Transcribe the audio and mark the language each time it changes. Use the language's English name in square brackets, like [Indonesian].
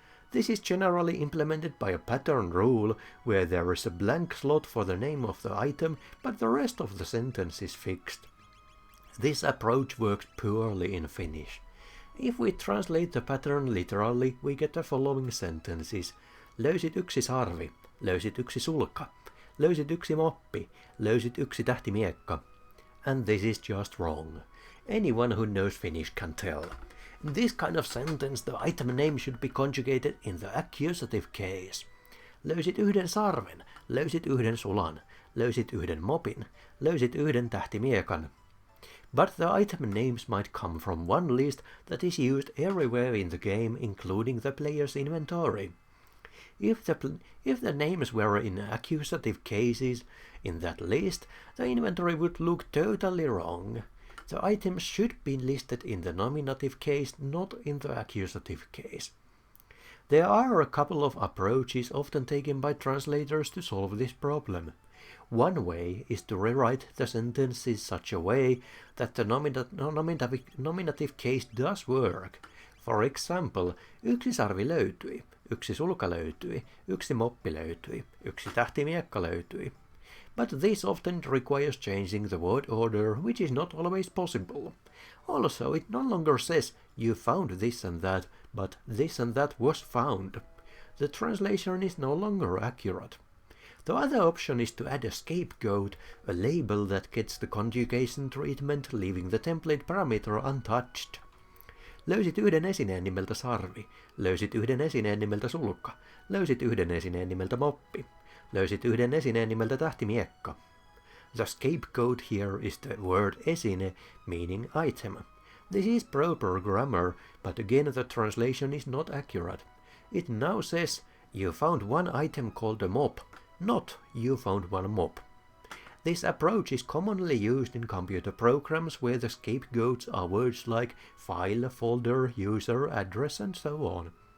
[English] This is generally implemented by a pattern rule where there is a blank slot for the name of the item, but the rest of the sentence is fixed. This approach works poorly in Finnish. If we translate the pattern literally, we get the following sentences. [Finnish] Löysit yksi sarvi, löysit yksi sulka, löysit yksi moppi, löysit yksi tähtimiekka. [English] And this is just wrong. Anyone who knows Finnish can tell. In this kind of sentence, the item name should be conjugated in the accusative case. [Finnish] Löysit yhden sarven, löysit yhden sulan, löysit yhden mopin, löysit yhden tähtimiekan. [English] But the item names might come from one list that is used everywhere in the game, including the player's inventory. If the names were in accusative cases in that list, the inventory would look totally wrong. The items should be listed in the nominative case, not in the accusative case. There are a couple of approaches often taken by translators to solve this problem. One way is to rewrite the sentence in such a way that the nominative case does work. For example, [Finnish] yksi sarvi löytyi, yksi sulka löytyi, yksi moppi löytyi, yksi tähtimiekka löytyi. [English] But this often requires changing the word order, which is not always possible. Also, it no longer says you found this and that, but this and that was found. The translation is no longer accurate. The other option is to add a scapegoat, a label that gets the conjugation treatment, leaving the template parameter untouched. [Finnish] Löysit yhden esineen nimeltä sarvi, löysit yhden esineen nimeltä sulka, löysit yhden esineen nimeltä moppi, löysit yhden esineen nimeltä tähtimiekka. [English] The scapegoat here is the word esine, meaning item. This is proper grammar, but again the translation is not accurate. It now says, you found one item called a mop, not you found one mop. This approach is commonly used in computer programs where the scapegoats are words like file, folder, user, address, and so on.